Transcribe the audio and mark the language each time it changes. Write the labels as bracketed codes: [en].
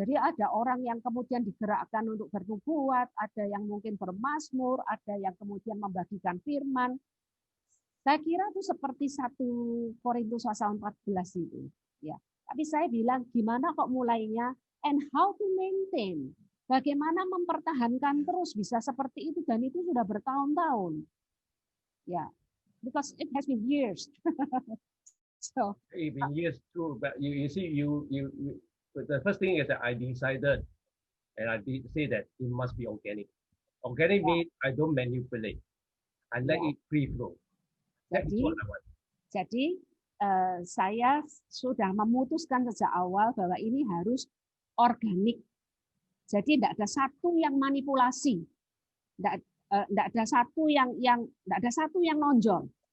[id] Jadi ada orang yang kemudian digerakkan untuk bernubuat, ada yang mungkin bermazmur, ada yang kemudian membagikan firman. Saya kira itu seperti 1 Korintus pasal 14 itu. Ya. Tapi saya bilang gimana kok mulainya [en] and how to maintain. [id] Bagaimana mempertahankan terus bisa seperti itu dan itu sudah bertahun-tahun. Ya. [en] Because it has been years. So It's been years too, but you see, the first thing is that I decided, and I did say that it must be organic. Organic means I don't manipulate. I let it free flow. That is what I want. [id] Jadi saya sudah memutuskan sejak awal bahwa ini harus organik. Jadi tidak ada satu yang manipulasi, tidak ada satu yang nonjol.